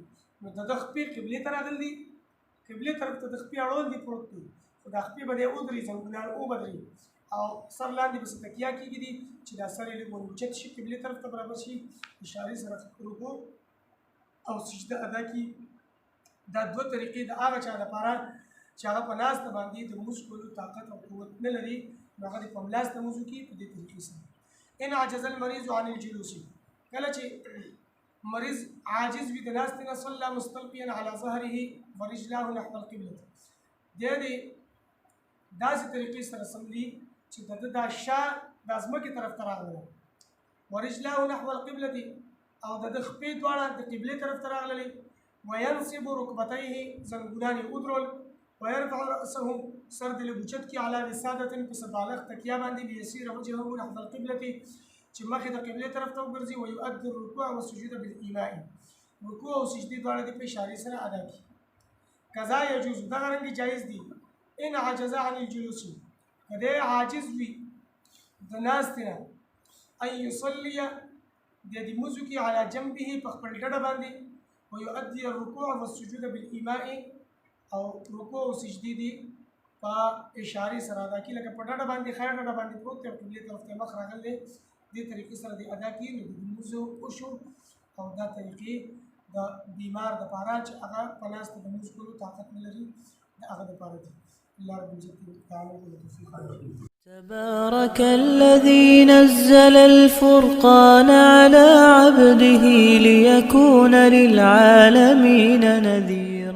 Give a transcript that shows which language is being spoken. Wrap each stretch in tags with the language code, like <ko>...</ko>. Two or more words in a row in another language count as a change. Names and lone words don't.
<ps>نو د ده خپې قبلې ته راغلي دي، قبلې طرف ته د خپې اړول دي پروت دي، خو دا خپې به دی ودري، زنګونان وبدري او سر لاندې به څه تکیه کېږدي چې دا سر یې لږ اوچت شي، قبلې طرف ته برابر شي، اشارې سره رکوع او سجده ادا کړي. دا دوه طریقې د هغه چا لپاره چې هغه په ناسته باندې د لمونځ کولو طاقت او قوت نه لري نو هغه دې په ملاسته لمونځ وکړي په دې طریقې سره.</ps> <ar>ان عجز المریض عن الجلوس،</ar> <ps>کله چې مریض عاجز وي د ناستې نه،</ps> <ar>صلى مستلقيا على ظهره ورجلاه نحو القبلة،</ar> <ps>دی دې داسې طریقې سره سملي چې د ده دا شا د ځمکې طرف ته راغله،</ps> <ar>ورجلاه نحو القبلة</ar> <ps>او د ده خپې دواړه د قبلې طرف ته راغللې،</ps> <ar>وینصب رکبتیه</ar> <ps>زنګونان یې ودرول،</ps> <ar>ويرفع رأسه</ar> <ps>سر دې لږ اوچت کړي</ps> <ar>على وسادة</ar> <ps>په څه بالغ تکیه باندې،</ps> <ar>لیصير وجهه نحو القبلة</ar> <ps>چې مخې د قبلې طرف ته وګرځي،</ps> <ar>ويؤدي الركوع والسجود بالإيماء،</ar> <ps>رکوع او سجدې دواړه دې په اشارې سره ادا کړي. قضا يجوز، دغه رنګې جایز دي.</ps> <ar>ان عجز عن الجلوس،</ar> <ps>که دی عاجز وي د ناستې نه،</ps> <ar>ان يصلي</ar> <ps>د دې لمونځ وکړي</ps> <ar>على جنبه</ar> <ps>په خپل ډډه باندې،</ps> <ar>ويؤدي الركوع والسجود بالإيماء</ar> <ps>او رکوع او سجدې دي په اشارې سره ادا کړي، لکه په ډډه باندې خیر ډډه باندې پروت دی او قبلې طرف ته مخ راغلی، دې طریقې سره دې ادا کړي نو د لمونځ وشو. او دا طریقې د بیمار دپاره چې هغه په ناسته د لمونځ کولو طاقت نه لري د هغه دپاره دي. الله رب العزت تعالی کو توفیق راکړي.</ps> <ar>تبارك الذي نزل الفرقان على عبده ليكون للعالمين نذيرا.</ar>